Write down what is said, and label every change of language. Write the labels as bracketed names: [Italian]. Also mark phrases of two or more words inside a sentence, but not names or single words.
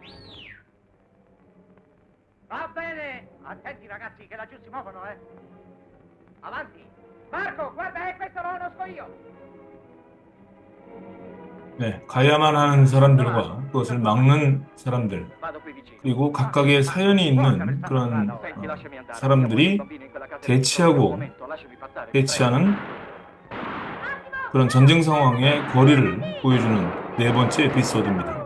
[Italian] Va bene. Attenti ragazzi, che laggiù si muovono, eh. Avanti. Marco, guarda, questo lo conosco io. [Korean] 네, 가야만 하는 사람들과 그것을 막는 사람들, 그리고 각각의 사연이 있는 그런 사람들이 대치하고 대치하는 그런 전쟁 상황의 거리를 보여주는 네 번째 에피소드입니다.